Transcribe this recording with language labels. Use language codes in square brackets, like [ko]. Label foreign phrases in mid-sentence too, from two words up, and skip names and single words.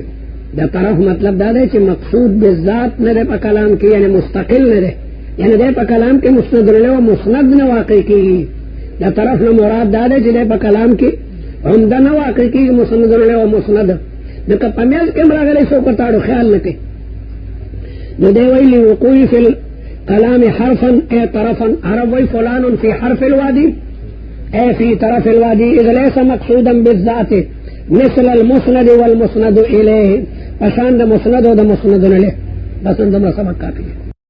[ps] د طرف مطلب دا دی چې مقصود بالذات نه دی په کلام کې، یعنی مستقل نه دی، یعنی دی په کلام کې مسند الیه او مسند نه واقع کېږي. د طرف نه مراد دا دی چې دی په کلام کې عمده نه واقع کېږي مسند الیه او مسند. ځکه په میز کې هم راغلی څوک ورته اړو خیال نه کوي. نو دی وایي [ar] لوقوع فی الکلام حرفا ای طرفا. [ps] عرب وایي [ar] فلان فی حرف الوادی ای فی طرف الوادی اذ لیس مقصودا بالذات مثل المسند والمسند الیه. [ps] پشان د مسند او د مسند الیه. [ur] بس اندما سبق کافی ہے.